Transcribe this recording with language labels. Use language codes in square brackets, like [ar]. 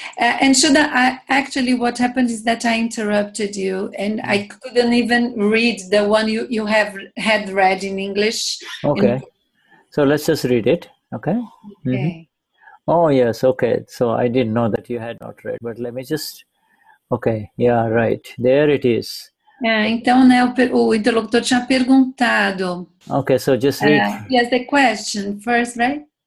[en] And Shuddha, actually what happened is that I interrupted you and I couldn't even read the one you had read in English. Okay. So let's just read it. Okay? Okay. Oh, yes. Okay. So I didn't know that you had not read, but let me just... Okay. Yeah, right. There it is. [pt] Então, né, o interlocutor tinha perguntado. [en] Okay, so just read. Yes, the question first, right?